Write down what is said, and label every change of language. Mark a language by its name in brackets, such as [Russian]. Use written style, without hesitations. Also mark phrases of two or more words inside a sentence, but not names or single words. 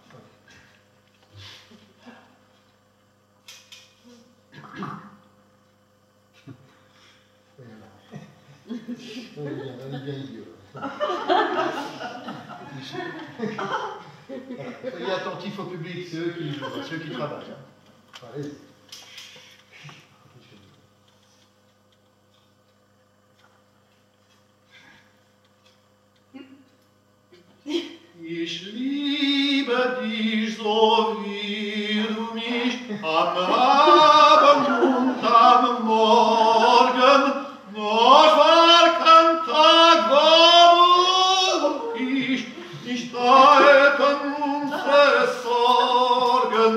[French] On est bien idiot. Soyez attentifs au public, c'est eux qui jouent, c'est eux qui travaillent. Allez. [German] Ich liebe dich so, wie du mich am Abend und am Morgen, noch war kein Tag, wo ich nicht halten unsere Sorgen.